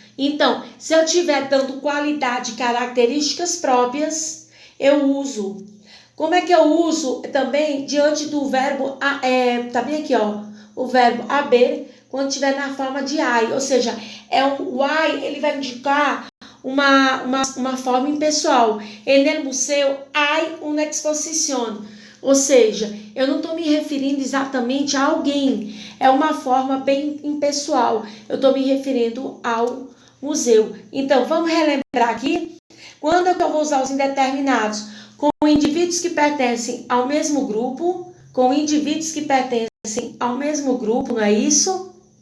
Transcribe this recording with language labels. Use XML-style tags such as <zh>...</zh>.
<pt>Então, se eu estiver dando qualidade, características próprias, eu uso. Como é que eu uso também diante do verbo, tá bem aqui, o verbo haber, quando estiver na forma de I, ou seja, o I, ele vai indicar uma forma impessoal.</pt> <es>En el museu hay una exposición.</es> <pt>Ou seja, eu não estou me referindo exatamente a alguém. É uma forma bem impessoal. Eu estou me referindo ao museu. Então, vamos relembrar aqui. Quando é que eu vou usar os indeterminados? Com indivíduos que pertencem ao mesmo grupo. Com indivíduos que pertencem ao mesmo grupo, não é isso?</pt>